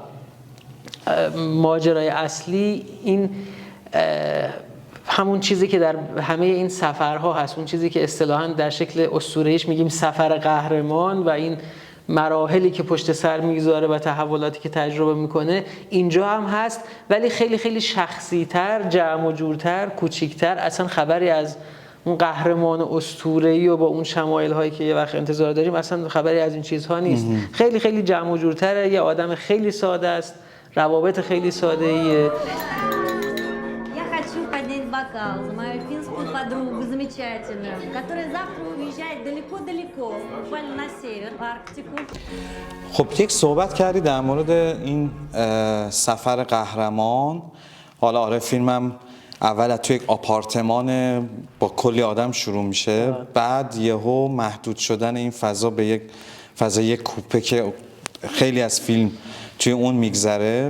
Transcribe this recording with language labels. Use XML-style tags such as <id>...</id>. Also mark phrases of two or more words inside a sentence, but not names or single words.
<fa>ماجرای اصلی این همون چیزی که در همه این سفرها هست، اون چیزی که اصطلاحاً در شکل اسطوره‌ایش میگیم سفر قهرمان و این مراحلی که پشت سر میگذاره و تحولاتی که تجربه میکنه اینجا هم هست، ولی خیلی خیلی شخصی‌تر، جمع و جورتر، کوچیک‌تر. اصلا خبری از اون قهرمان اسطوره‌ای و با اون شمایل هایی که یه وقت انتظار داریم اصلا خبری از این چیزها نیست. خیلی خیلی جمع و جورتره، یه آدم خیلی ساده است، روابط خیلی ساده‌ایه.</fa> <ru>бокал за мою финскую подругу замечательную, которая завтра уезжает далеко-далеко, буквально на север, в Арктику.</ru> <fa>خب یک صحبت کردی در مورد این سفر قهرمان. حالا آره فیلمم اول توی یک آپارتمان با کلی آدم شروع میشه، بعد یهو محدود شدن این فضا به یک فضای کوپه که خیلی از فیلم توی اون میگذره.</fa>